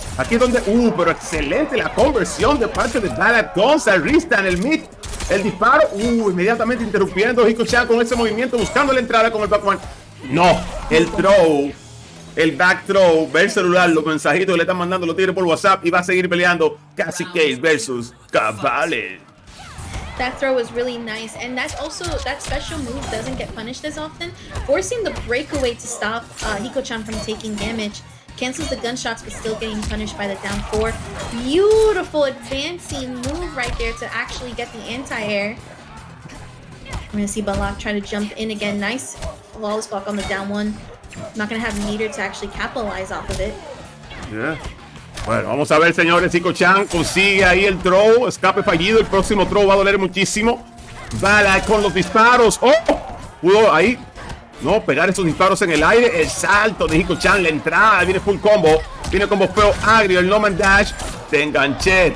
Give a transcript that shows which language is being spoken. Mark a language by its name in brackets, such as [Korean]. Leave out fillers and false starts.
[Spanish] Aquí es donde, pero excelente la conversión de parte de Ballak Donza. Rista en el mid. El disparo, inmediatamente interrumpiendo Hikochan con ese movimiento, buscando la entrada con el back one. No, el throw, el back throw, ve el celular, los mensajitos que le están mandando los tigres por WhatsApp y va a seguir peleando Cassie Cage versus Cabales. [English] That throw was really nice, and that's also, that special move doesn't get punished as often. Forcing the breakaway to stop Hikochan from taking damage cancels the gunshots, but still getting punished by the down 4. Beautiful advancing move right there to actually get the anti-air. We're gonna see Ballak try to jump in again. Nice flawless block on the down 1. Not gonna have meter to actually capitalize off of it. [Spanish] Yeah. Bueno, vamos a ver, señores. Hikochan consigue ahí el throw. Escape fallido. El próximo throw va a doler muchísimo. Ballak con los disparos. Pudo ahí no pegar esos disparos en el aire. El salto de Hikochan, la entrada. Viene full combo. Viene combo feo agrio. El no man dash. Te enganché.